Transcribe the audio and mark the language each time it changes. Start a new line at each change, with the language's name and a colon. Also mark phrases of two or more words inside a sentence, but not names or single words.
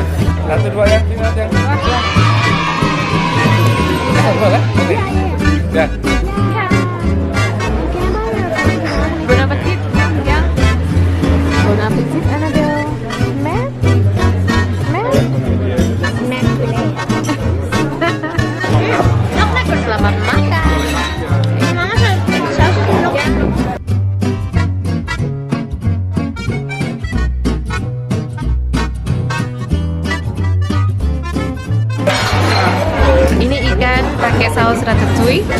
Dutch: Laten we
Indonesian: dua ya. Ya, dua lah. Ya.
French: Bon appetit. Ja. Bon appetit, Annabel. Met?
Dutch: Nog lekker,
Indonesian: selamat makan. Mama saus dulu. Ya. Ini ikan pakai saus ratatouille.